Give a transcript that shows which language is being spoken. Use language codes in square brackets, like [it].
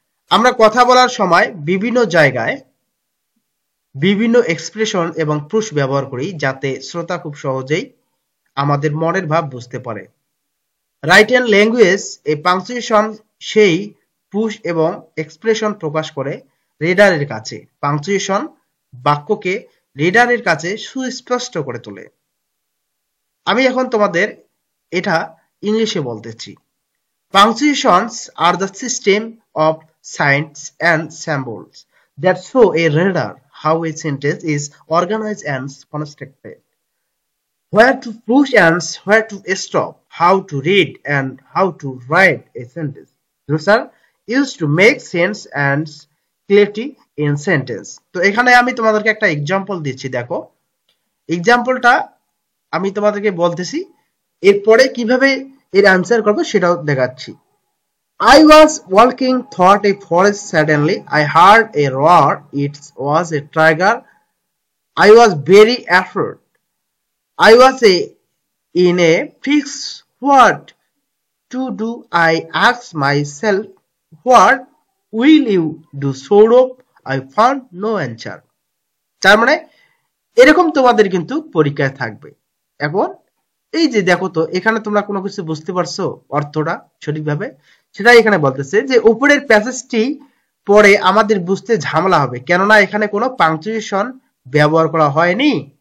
[bn] আমরা কথা বলার সময় বিভিন্ন জায়গায় বিভিন্ন এক্সপ্রেশন এবং পুশ ব্যবহার করি, যাতে শ্রোতা খুব সহজেই আমাদের মনের ভাব বুঝতে পারে। রাইটেন ল্যাঙ্গুয়েজ এ পাংচুয়েশন সেই পুশ এবং এক্সপ্রেশন প্রকাশ করে রিডারের কাছে। পাংচুয়েশন বাক্যকে রিডারের কাছে সুস্পষ্ট করে তোলে। আমি এখন তোমাদের এটা ইংলিশে বলতেছি। [en] Punctuations are the system of signs and symbols that show a reader how a sentence is organized and constructed. Where to push and where to stop, how to read and how to write a sentence. Those are used to make sense and clarity in sentence. [bn] তো এখানে আমি তোমাদেরকে একটা example দিচ্ছি, দেখো। এক্সাম্পলটা আমি তোমাদেরকে বলতেছি, এরপরে কিভাবে এর অ্যান্সার করবো সেটাও দেখাচ্ছি। [en] I was walking through a forest. Suddenly, I heard a roar. It was a tiger. I was very afraid. I was in a fix. What to do? I asked myself, what will you do? Sort of. I found no answer. [bn] তার মানে এরকম তোমাদের কিন্তু পরীক্ষায় থাকবে। এখন এই যে দেখো তো, এখানে তোমরা কোনো কিছু বুঝতে পারছো অর্থটা সঠিকভাবে, সেটাই এখানে বলতেছে যে উপরের প্যাসেজটি পরে আমাদের বুঝতে ঝামেলা হবে, কেননা এখানে কোনো পাংচুয়েশন ব্যবহার করা হয়নি।